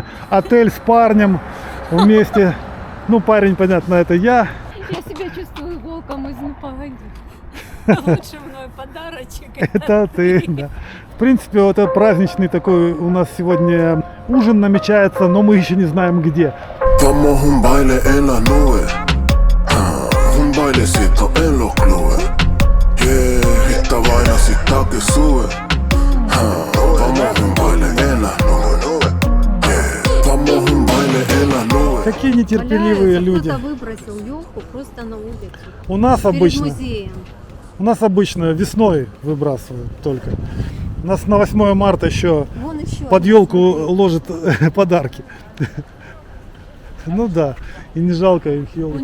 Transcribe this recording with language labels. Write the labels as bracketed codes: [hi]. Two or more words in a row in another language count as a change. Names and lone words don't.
[ru] Отель с парнем вместе. Ну, парень, понятно, это я. Я себя чувствую волком из «Ну, погоди». Лучше мной подарочек. Это ты, да. В принципе, вот это праздничный такой у нас сегодня ужин намечается, но мы еще не знаем где. [es] Vamos un baile en las nubes, un bailecito en los clubes. Yeah, esta vaina sí está que sube. Vamos un baile en las nubes. Yeah, vamos un baile en las nubes. [ru] Какие нетерпеливые люди. Кто-то выбросил елку просто на улицу. У нас Перед обычно. музеем. У нас обычно весной выбрасывают только. У нас на 8 марта еще Вон еще. под елку ложат подарки. Ну да, и не жалко их елок.